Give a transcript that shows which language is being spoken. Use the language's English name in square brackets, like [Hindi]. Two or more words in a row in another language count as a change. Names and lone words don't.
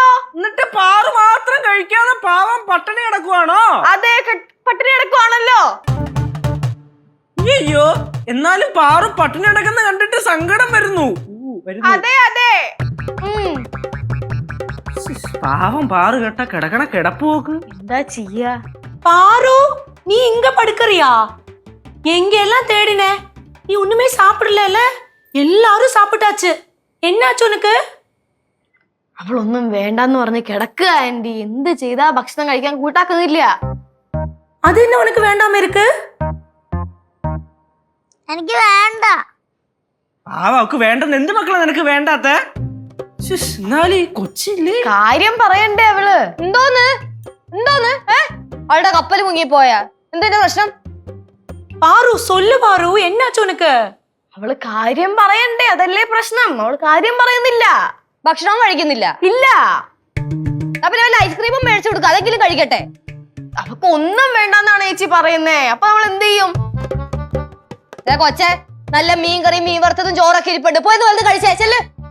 [Malayalam] എന്നിട്ട് പാറു മാത്രം കഴിക്കാതെ പാവം പട്ടിണി കിടക്കുവാണോ? അതെ, പട്ടിണി കിടക്കുവാണല്ലോ. അയ്യോ, എന്നാലും പാറു പട്ടിണി കിടക്കുന്ന കണ്ടിട്ട് സങ്കടം വരുന്നു. അതെ അതെ. പാവം പാറു കേട്ട കിടക്കണ കിടപ്പ് നോക്ക്. എന്താ ചെയ്യാ? [Tamil] பாரு, நீ இங்க படுக்கறியா? எங்க எல்லாம் தேடின, நீ ஒண்ணுமே சாப்பிடல. எல்லாரும் சாப்பிட்டாச்சு. என்னாச்சு உனக்கு? [Malayalam] അവളൊന്നും വേണ്ടെന്ന് പറഞ്ഞ് കിടക്കുക ആന്റി. എന്ത് ചെയ്താ ഭക്ഷണം കഴിക്കാൻ കൂട്ടാക്കുന്നില്ല. [Tamil] அது என்ன உனக்கு வேண்டாம இருக்கு? [Malayalam] എനിക്ക് വേണ്ട. അവക്ക് വേണ്ടെന്ന് എന്ത് മക്കളെ നിനക്ക് വേണ്ടാത്ത? എന്നാലും കൊച്ചില്ലേ കാര്യം പറയണ്ടേ അവള്? എന്തോന്ന് അവളുടെ കപ്പൽ മുങ്ങിപ്പോയാ? എന്താ പ്രശ്നം? [Tamil] பாரு, சொல்லு பாரு, என்னாச்சு உனக்கு? [Malayalam] അവള് കാര്യം പറയണ്ടേ, അതല്ലേ പ്രശ്നം. അവള് കാര്യം പറയുന്നില്ല. ഭക്ഷണം കഴിക്കുന്നില്ല. ഇല്ല. പിന്നെ വല്ല ഐസ്ക്രീമും മേടിച്ചു കൊടുക്കുക, അതെങ്കിലും കഴിക്കട്ടെ. അവക്ക് ഒന്നും വേണ്ടെന്നാണ് ചേച്ചി പറയുന്നേ. അപ്പൊ നമ്മൾ എന്ത് ചെയ്യും? കൊച്ചെ, നല്ല മീൻ കറിയും മീൻ വറുത്തതും ചോറൊക്കെ ഇരിപ്പുണ്ട്, പോയത് വലുത് കഴിച്ചേ ചെല്ല്.